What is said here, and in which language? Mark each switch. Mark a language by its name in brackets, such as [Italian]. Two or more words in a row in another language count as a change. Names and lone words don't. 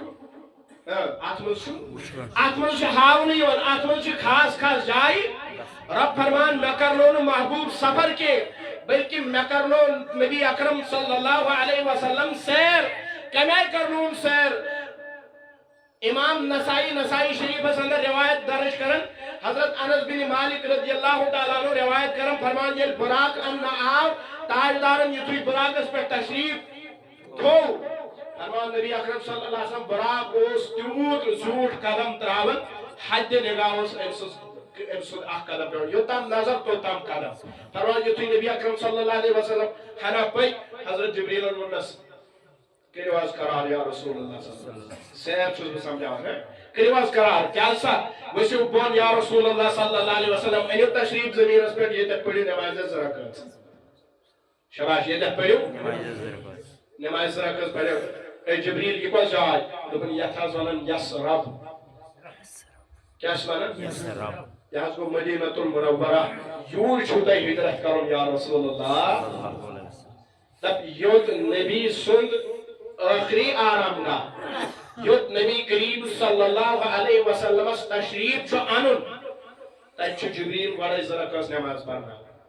[Kashmiri] اتھ منٛز چھُ ہاونہٕ یِوان اتھ منٛز چھِ خاص خاص جایہِ رب فرمان مےٚ کرنو نہٕ محبوب سفر کینٛہہ بلکہ مےٚ کرنو نبی اکرم [Arabic] صلی اللہ علیہ وسلم [Kashmiri] سیر کمہِ آیہِ کرنووُن سیر امام نسائی شریفس اندر روایت درج کرن حضرت انس بن مالک [Arabic] رضی اللہ تعالیٰ عنہ [Kashmiri] روایت کرن فرمان ییٚلہِ براق اننہٕ آو تاجدارن یُتھُے براقس پٮ۪ٹھ تشریف تھوٚو فرمان نبی اکرم [Arabic] صلی اللہ علیہ [Kashmiri] وسلم براق اوس تیوٗت زیوٗٹھ قدم تراوان حدِ نگاہ اوس أمۍ سُنٛد اکھ قدم پیوان یوٚتام نظر توٚتام قدم فرمان یُتھُے نبی اکرم [Arabic] صلی اللہ علیہ وسلم [Kashmiri] ہنا پٔکۍ حضرت جبریلن ووٚننس کٔرِو حظ قرار [Arabic] یا رسول اللہ صلی اللہ علیہ وسلم [Kashmiri] سیر چھُس بہٕ سمجھاوان کٔرِو حظ قرار کیٛاہ سا ؤسِو بۄن [Arabic] یا رسول اللہ صلی اللہ علیہ وسلم [Kashmiri] أنِو تشریف زٔمیٖنس پٮ۪ٹھ ییٚتٮ۪تھ پٔرِو نٮ۪مازِ زٕ رکٲژ شاباش ییٚتٮ۪تھ پٔرِو نٮ۪مازِ زٕ رکٲژ پٔرِو اے جبریل یہِ کۄس جاے دوٚپُن یتھ حظ ونان یس رب کیٛاہ چھِ ونان یہِ حظ گوٚو مدینۃ المنورہ یوٗرۍ چھُو تۄہہِ ہجرت کرُن [Arabic] یا رسول اللہ [Kashmiri] دپ یوٚت نبی سُنٛد ٲخری آرام گاہ یوٚت نبی کریم [Arabic] صلی اللہ علیہ [Kashmiri] وسلمس تشریف چھُ انُن تتہِ چھُ جبریل گۄڈے زٕ رکٲژ نٮ۪ماز پرناوان